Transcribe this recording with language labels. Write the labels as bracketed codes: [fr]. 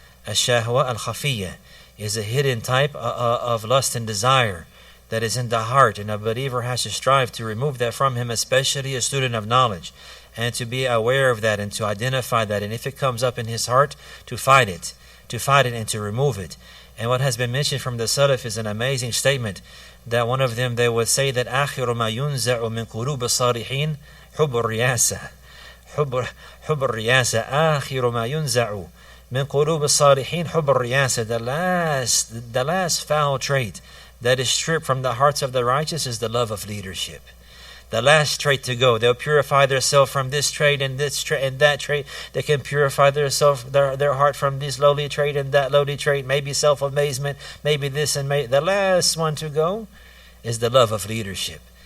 [en] Ash-shahwa al-khafiyya is a hidden type of lust and desire that is in the heart, and a believer has to strive to remove that from him, especially a student of knowledge, and to be aware of that and to identify that, and if it comes up in his heart, to fight it and to remove it. And what has been mentioned from the Salaf is an amazing statement, that one of them, they would say that [ar] آخر ما ينزع من قلوب الصالحين حب الرياسة. حب الرياسة آخر ما ينزع من قلوب الصالحين حب الرياسة. [en] The last foul trait that is stripped from the hearts of the righteous is the love of leadership. the last trait to go. They'll purify themselves from this trait and this trait and that trait. They can purify their heart from this lowly trait and that lowly trait. Maybe self-amazement, maybe this and the last one to go is the love of leadership.